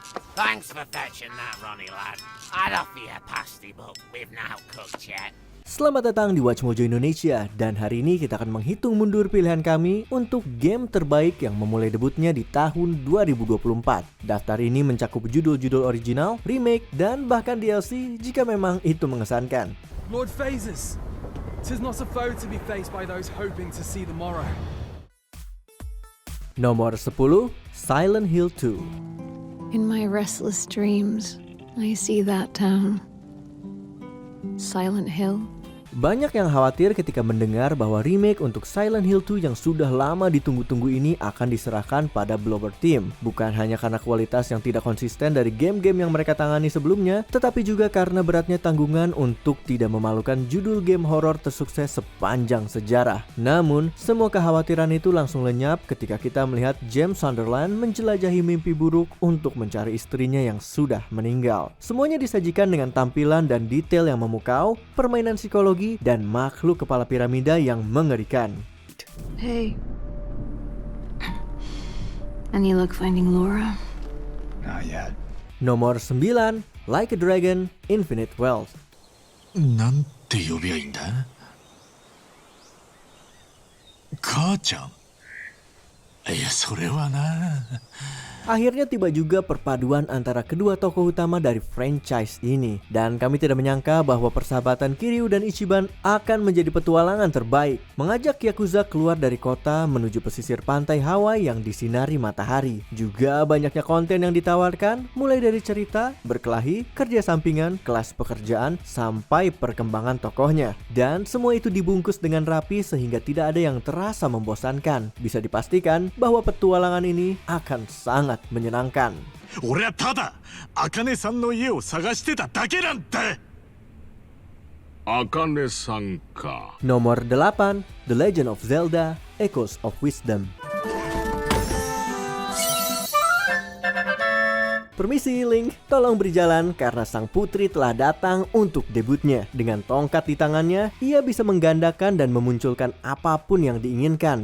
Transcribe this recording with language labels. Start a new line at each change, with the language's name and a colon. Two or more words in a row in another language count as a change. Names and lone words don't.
English: Thanks for fetching that, Ronnie lad. I'd offer you a pasty, but we've not cooked yet.
Indonesian: Selamat datang di Watch Mojo Indonesia, dan hari ini kita akan menghitung mundur pilihan kami untuk game terbaik yang memulai debutnya di tahun 2024. Daftar ini mencakup judul-judul original, remake, dan bahkan DLC jika memang itu mengesankan.
English: Lord Phases, 'tis not a foe to be faced by those hoping to see the morrow.
Indonesian: Nomor 10, Silent Hill 2.
English: In my restless dreams, I see that town. Silent Hill.
Indonesian: Banyak yang khawatir ketika mendengar bahwa remake untuk Silent Hill 2 yang sudah lama ditunggu-tunggu ini akan diserahkan pada Bloober Team. Bukan hanya karena kualitas yang tidak konsisten dari game-game yang mereka tangani sebelumnya, tetapi juga karena beratnya tanggungan untuk tidak memalukan judul game horor tersukses sepanjang sejarah. Namun, semua kekhawatiran itu langsung lenyap ketika kita melihat James Sunderland menjelajahi mimpi buruk untuk mencari istrinya yang sudah meninggal. Semuanya disajikan dengan tampilan dan detail yang memukau, permainan psikologi, dan makhluk kepala piramida yang mengerikan.
English: Hey. Any luck finding Laura? Not yet.
Indonesian: Nomor 9, Like a Dragon, Infinite Wealth.
Japanese: なんて呼びゃいいんだ？母ちゃん？いや、それはな。
Indonesian: Akhirnya tiba juga perpaduan antara kedua tokoh utama dari franchise ini. Dan kami tidak menyangka bahwa persahabatan Kiryu dan Ichiban akan menjadi petualangan terbaik. Mengajak Yakuza keluar dari kota menuju pesisir pantai Hawaii yang disinari matahari. Juga banyaknya konten yang ditawarkan, mulai dari cerita, berkelahi, kerja sampingan, kelas pekerjaan, sampai perkembangan tokohnya. Dan semua itu dibungkus dengan rapi sehingga tidak ada yang terasa membosankan. Bisa dipastikan bahwa petualangan ini akan sangat menyenangkan.
Japanese: 俺はただ茜さんの家を探してただけなんだ。茜さんか。
Indonesian: Nomor 8, The Legend of Zelda, Echoes of Wisdom. Permisi Link, tolong beri jalan karena sang putri telah datang untuk debutnya. Dengan tongkat di tangannya, ia bisa menggandakan dan memunculkan apapun yang diinginkan.